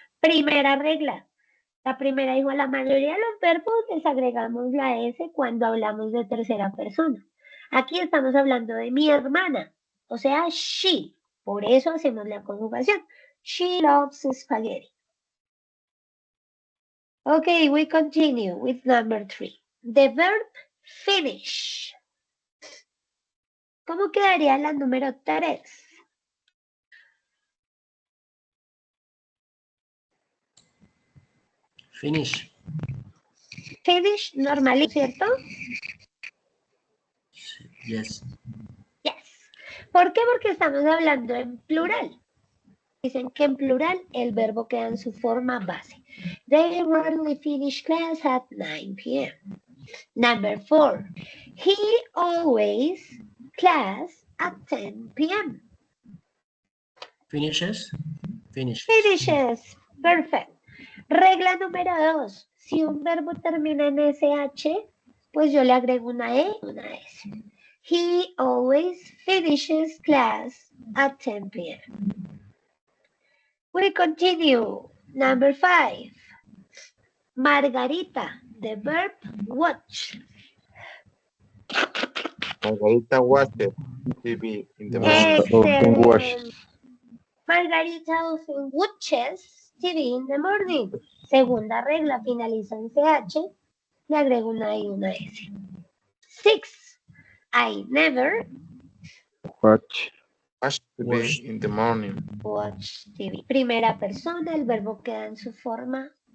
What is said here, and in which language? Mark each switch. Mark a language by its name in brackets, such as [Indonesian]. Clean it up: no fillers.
[Spanish] Primera regla. La primera dijo, a la mayoría de los verbos les agregamos la S cuando hablamos de tercera persona. Aquí estamos hablando de mi hermana, o sea, she. Por eso hacemos la conjugación. [English] She loves spaghetti. Okay, we continue with number 3. The verb finish. [Spanish] ¿Cómo quedaría la número 3? [English] Finish. [Spanish] Finish normal, ¿cierto? [English] Yes. Yes. [Spanish] ¿Por qué? Porque estamos hablando en plural. Dicen que en plural el verbo queda en su forma base. [English] They rarely finish class at 9 p.m. Number 4. He always class at 10 p.m. Finishes. Finishes. Finishes. Perfect. [Spanish] Regla número 2. Si un verbo termina en SH, pues yo le agrego una E, una S. [English] He always finishes class at 10 p.m. We continue. Number 5. Margarita, the verb watch. Margarita watches TV in the Margarita morning. often watches. Excellent. Margarita often watches TV in the morning. [Spanish] Segunda regla, finaliza en CH. Le agrego una I y una S. 6. [English] I never Watch. Watch TV Watch. in the morning. watch TV. [Spanish] Primera persona, el verbo queda en su forma.